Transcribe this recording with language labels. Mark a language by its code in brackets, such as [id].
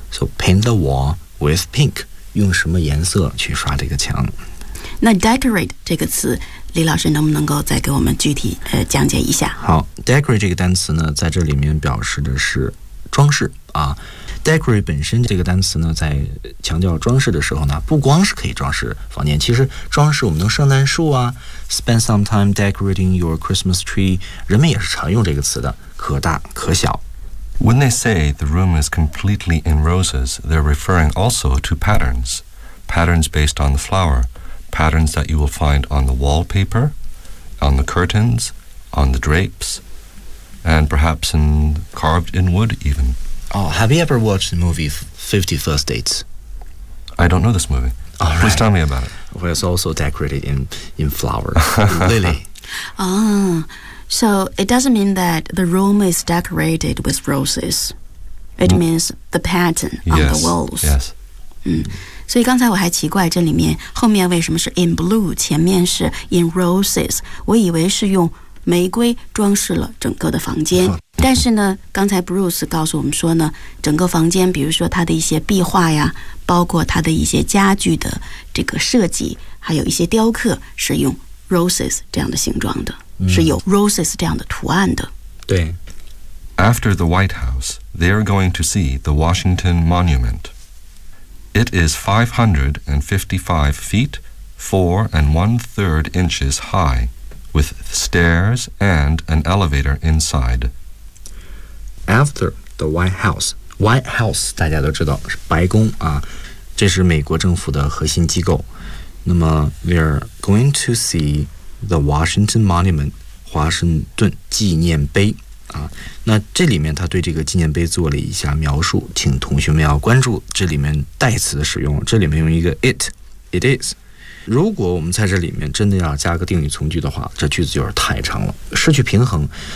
[en] so paint the wall with pink， [zh] 用什么颜色去刷这个墙。那 decorate 这个词李老师能不能够再给我们具体讲解一下？好 ，decorate 这个单词呢，在这里面表示的是装饰啊。 decorate 本身这个单词呢，在强调装饰的时候呢，不光是可以装饰房间，其实装饰我们的圣诞树啊 ， [en] spend some time decorating your Christmas tree， [zh] 人们也是常用这个词的，可大可小。 [en] When they say the room is completely in roses, they're referring also to patterns. Patterns based on the flower. Patterns that you will find on the wallpaper, on the curtains, on the drapes, and perhaps in, carved in wood even. Oh, have you ever watched the movie 50 First Dates? I don't know this movie. All Please right. tell me about it. Well, it's also decorated in flowers. Lily. Oh. So it doesn't mean that the room is decorated with roses. It means the pattern on yes, the walls. Yes. [zh] 所以刚才我还奇怪这里面后面为什么是 in blue, 前面是 in roses. 我以为是用玫瑰装饰了整个的房间。但是呢刚才 Bruce 告诉我们说呢整个房间比如说它的一些壁画呀包括它的一些家具的这个设计还有一些雕刻是用 roses 这样的形状的。是有 roses 这样的图案的。对。 [en] After the White House, they are going to see the Washington Monument. It is 555 feet, 4 1/3 inches high, with stairs and an elevator inside. [zh] After the White House, White House 大家都知道是白宫啊，这是美国政府的核心机构。 [en] 那么 we are going to see the Washington Monument. [zh] 华盛顿纪念碑啊，那这里面他对这个纪念碑做了一下描述，请同学们要关注这里面代词的使用。这里面用一个 it is。如果我们在这里面真的要加个定语从句的话，这句子就是太长了，失去平衡。